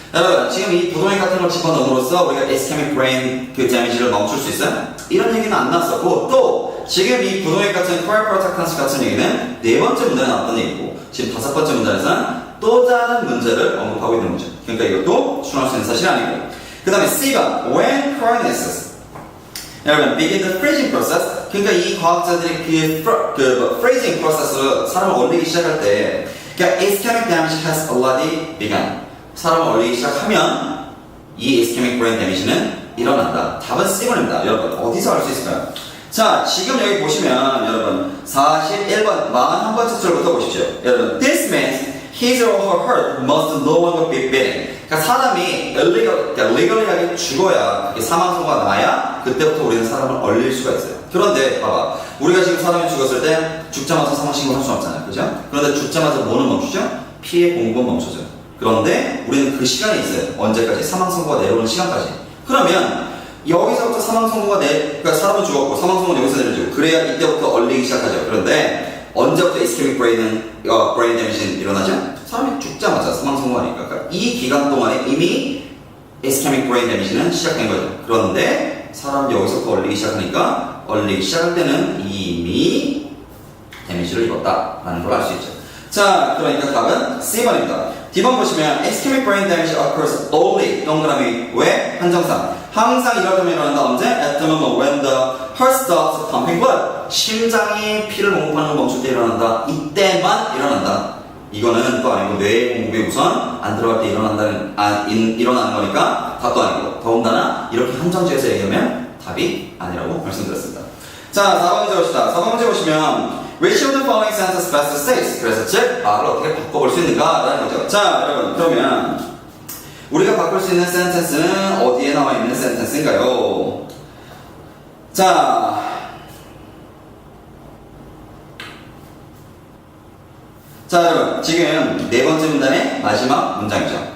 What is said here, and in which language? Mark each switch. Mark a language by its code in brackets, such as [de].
[ko] 여러분, 지금 이 부동액 같은 걸 집어넣음으로써 우리가 ischemic brain 그 damage를 멈출 수 있어요? 이런 얘기는 안 나왔었고, 또 지금 이 부동액 같은 cryoprotectants 같은 얘기는 네 번째 문제에 나왔던 얘기고, 지금 다섯 번째 문제에서는 또 다른 문제를 언급하고 있는 거죠. 그러니까 이것도 추론할 수 있는 사실이 아니고. 그 다음에 C번, [en] when cryonesis 여러분, begin the freezing process. [ko] 그러니까 이 과학자들이 freezing process로 사람을 얼리기 시작할 때, 그러니까 [en] ischemic damage has already begun. [ko] 사람을 얼리기 시작하면 이 ischemic brain damage는 일어난다. 답은 C번입니다. 여러분, 어디서 알 수 있을까요? 자, 지금 여기 보시면 여러분 41번 41번째 줄부터 보십시오. [en] 여러분, this means his or her heart must no longer be beating. [ko] 그러니까 사람이 legally 죽어야 사망 선고가 나야 그때부터 우리는 사람을 얼릴 수가 있어요. 그런데 봐봐, 우리가 지금 사람이 죽었을 때 죽자마자 사망 신고할 수 없잖아요, 그죠? 그런데 죽자마자 뭐는 멈추죠? 피해 공급은 멈춰져요. 그런데 우리는 그 시간이 있어요. 언제까지? 사망 선고가 내려오는 시간까지. 그러면 여기서부터 사망 선고가 그러니까 사람은 죽었고 사망 선고는 여기서 내려지고 그래야 이때부터 얼리기 시작하죠. 그런데 언제부터 ischemic brain damage는 일어나죠? 사람이 죽자마자 사망 선고하니까. 그러니까 이 기간 동안에 이미 ischemic brain damage는 시작된 거죠. 그런데 사람이 여기서부터 얼리기 시작하니까 얼리기 시작할 때는 이미 데미지를 입었다라는 걸 알 수 있죠. 자, 그러니까 답은 C번입니다. D번 보시면 [en] ischemic brain damage occurs only [ko] 동그라미 왜? 한정상 항상 이러면 일어난다. 언제? [en] At the moment when the heart stops pumping blood. [ko] 심장이 피를 공급하는 걸 멈출 때 일어난다. 이때만 일어난다. 이거는 또 아니고 뇌 공급이 우선 안 들어갈 때 일어나는 거니까 답도 아니고, 더군다나 이렇게 한정지어서 얘기하면 답이 아니라고 말씀드렸습니다. 자, 4번 문제 봅시다. 4번 문제 보시면 [en] which of the following sentence best states? [ko] 그래서 즉 말을 어떻게 바꿔볼 수 있는가 라는 거죠. 자, 여러분, 그러면 우리가 바꿀 수 있는 센텐스는 어디에 나와 있는 센텐스인가요? 자, 여러분, 지금 네 번째 문단의 마지막 문장이죠.